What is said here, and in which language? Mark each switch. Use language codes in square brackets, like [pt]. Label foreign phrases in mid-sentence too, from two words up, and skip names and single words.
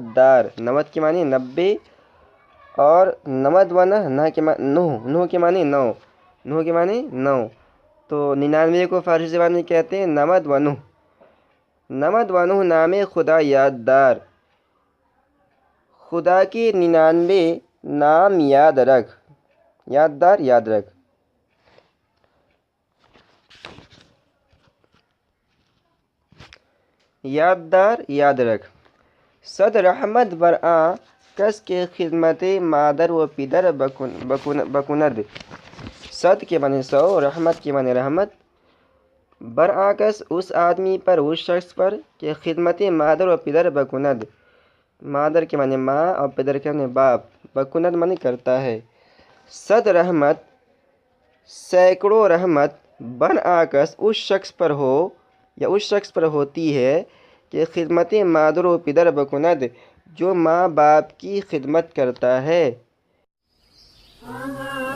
[ur] دار، 90 کے معنی 90، اور 90 و نہ کے معنی 9 کے معنی 9 کے معنی 9، تو 99 کو فارسی زبان میں کہتے ہیں 90 و 9، 90 و 9 [fa] نام خدا یاد دار، [ur] خدا کے 99 نام یاد رکھ، یاددار یاد رکھ۔ یاددار یاد رکھ۔ [fa] صد رحمت بر آں کس کے خدمت مادر و پدر بکند، [ur] صد کے معنی 100، رحمت کے معنی رحمت، [fa] بر آں کس [ur] اس آدمی پر، اس شخص پر، کہ [fa] خدمت مادر و پدر بکند، [ur] مادر کے معنی ماں اور پدر کے معنی باپ، بکند معنی کرتا ہے۔ [fa] صد رحمت [ur] سینکڑوں رحمت، [fa] بر آں کس [ur] اس شخص پر ہو یا اس شخص پر ہوتی ہے، کہ [fa] خدمت مادر و پدر بکند، [ur] جو ماں باپ کی خدمت کرتا ہے۔